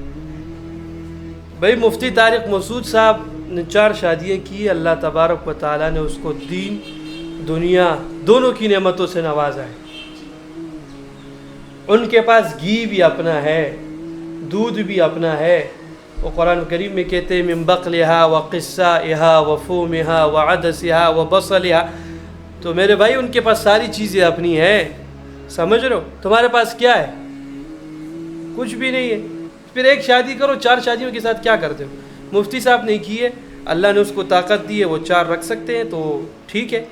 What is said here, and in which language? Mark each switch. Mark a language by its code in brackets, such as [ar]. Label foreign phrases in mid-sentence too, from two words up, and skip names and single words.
[ur] بھائی مفتی طارق مسعود صاحب نے 4 شادیاں کی، اللہ تبارک و تعالیٰ نے اس کو دین دنیا دونوں کی نعمتوں سے نوازا ہے۔ ان کے پاس گھی بھی اپنا ہے، دودھ بھی اپنا ہے۔ وہ قرآن کریم میں کہتے ہیں [ar] من بقلہا و قصائہا و فومہا و عدسہا و بصلہا۔ [ur] تو میرے بھائی ان کے پاس ساری چیزیں اپنی ہیں، سمجھ رہے ہو؟ تمہارے پاس کیا ہے؟ کچھ بھی نہیں ہے۔ پھر ایک شادی کرو، 4 شادیوں کے ساتھ کیا کرتے ہو؟ مفتی صاحب نے کی ہے، اللہ نے اس کو طاقت دی ہے، وہ 4 رکھ سکتے ہیں تو ٹھیک ہے۔